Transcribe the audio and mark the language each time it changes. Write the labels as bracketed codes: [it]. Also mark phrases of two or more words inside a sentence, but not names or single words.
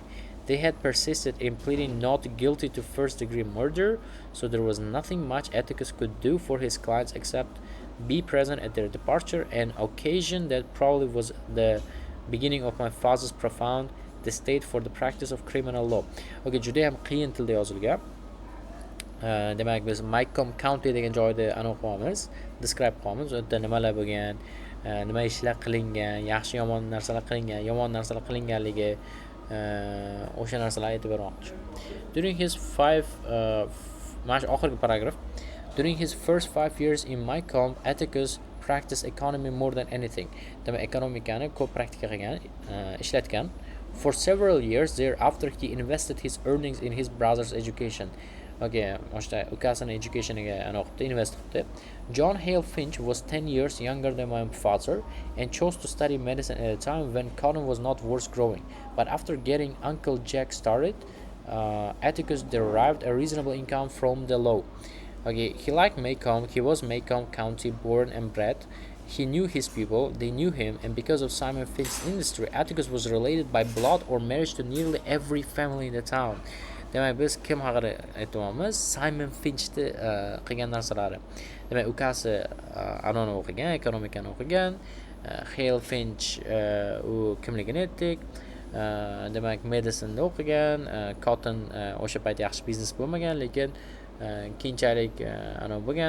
[en] They had persisted in pleading not guilty to first-degree murder, so there was nothing much Atticus could do for his clients except be present at their departure, an occasion that probably was the beginning of my father's profound distaste for the practice of criminal law. [uz] Okay, juda ham qiyin tilda yozilgan. Demak, biz Macomb County degan joyda o'qiymiz, describe qilamiz, unda nimalar bo'lgan, nima ishlar qilingan, yaxshi yomon narsalar qilingan, yomon narsalar qilinganligi, o'sha narsalarni aytib bermoqchi. [en] During his [uz] oxirgi paragraf. [en] During his first 5 years in Macomb, Atticus practiced economy more than anything. [uz] Demak, ekonomikani ko'p praktika qilgan, ishlatgan. [en] For several years thereafter, he invested his earnings in his brother's education. [uz] Okay, o'sha ukasini educationiga o'qibdi, invest qildi. [en] John Hale Finch was 10 years younger than my father and chose to study medicine at a time when cotton was not worth growing. But after getting Uncle Jack started, Atticus derived a reasonable income from the law. Okay, he liked Macomb. He was Macomb County born and bred. He knew his people, they knew him, and because of Simon Finch's industry, Atticus was related by blood or marriage to nearly every family in the town. [uz] Demak, biz kim haqida aytyapmiz? Simon Finchni qilgan narsalari. Demak, ukasi anoni o'qigan, ekonomikani o'qigan. Hale Finch u kimligini aytdik. Demak, medicinda o'qigan, cotton o'sha payt yaxshi biznes bo'lmagan, lekin keyinchalik bo'lgan.